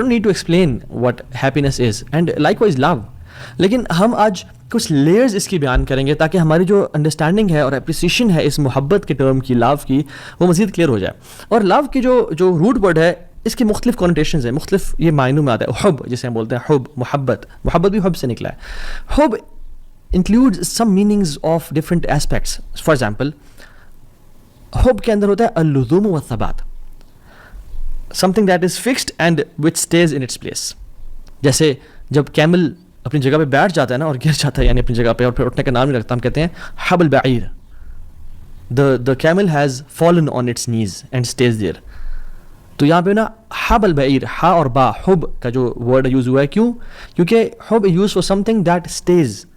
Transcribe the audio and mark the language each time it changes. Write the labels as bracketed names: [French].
[English] I don't need to explain what happiness is, and likewise love. [Urdu] لیکن ہم آج کچھ لیئرز اس کی بیان کریں گے تاکہ ہماری جو انڈرسٹینڈنگ ہے اور اپریسیشن ہے اس محبت کے ٹرم کی, لو کی, وہ مزید کلیئر ہو جائے. اور لو کی جو روٹ ورڈ ہے, اس کے مختلف کونوٹیشنز ہیں, مختلف یہ معنوں میں آتا ہے. حب جسے ہم بولتے ہیں, حب محبت بھی حب سے نکلا ہے. [English] حب includes some meanings of different aspects. For example, [Urdu] حب کے اندر ہوتا ہے [Arabic] اللزوم والثبات, [English] something that is fixed and which stays in its place. [Urdu] جیسے جب کیمل اپنی جگہ پہ بیٹھ جاتا ہے نا اور گر جاتا ہے, یعنی اپنی جگہ پہ, اور پھر اٹھنے کا نام نہیں رکھتا, ہم کہتے ہیں [Arabic] حب البعیر, [English] the camel has fallen on its knees and stays there. [Urdu] تو یہاں پہ نا حب البعیر, ہا اور با, حب کا جو ورڈ یوز ہوا ہے, کیوں؟ کیونکہ حب [English] Use for something that stays.